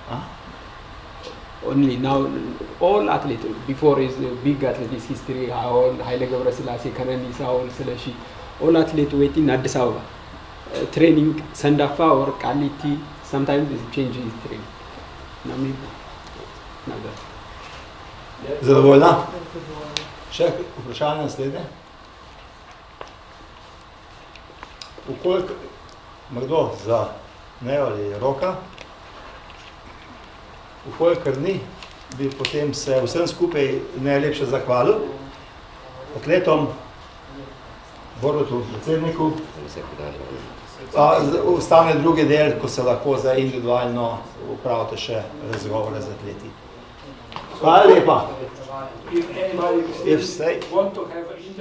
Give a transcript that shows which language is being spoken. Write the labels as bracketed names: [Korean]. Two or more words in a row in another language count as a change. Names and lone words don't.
[English] Only now, all athletes, before is big athletes history, all Haile Gebrselassie, Kananisa, all Seleshi, all athletes waiting in Addis Ababa. Training Sandafa or Kaliti, sometimes it's changing his training. Now maybe, now that. [Slovenian] Zadovoljna? Še vprašanje naslednje? Ukoliko kdo za Neo ali Roka, ukolikor ni, bi potem se vsem skupaj najlepše zahvalil atletom, Borutu, predsedniku. Ostane drugi del, ko se lahko za individualno upravite še razgovore z atleti. Hvala lepa. [English] If anybody want to have